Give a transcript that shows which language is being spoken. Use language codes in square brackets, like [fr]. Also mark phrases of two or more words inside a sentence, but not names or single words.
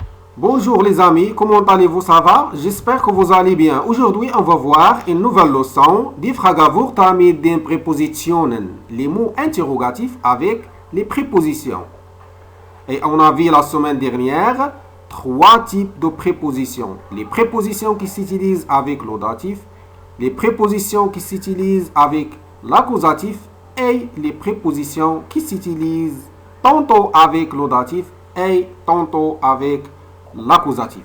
[fr] Bonjour les amis, comment allez-vous, ça va? J'espère que vous allez bien. Aujourd'hui, on va voir une nouvelle leçon [de] die Frage wird mit den Präpositionen, [fr] les mots interrogatifs avec les prépositions. Et on a vu la semaine dernière trois types de prépositions. Les prépositions qui s'utilisent avec l'audatif, les prépositions qui s'utilisent avec l'accusatif et les prépositions qui s'utilisent tantôt avec l'audatif et tantôt avec l'accusatif.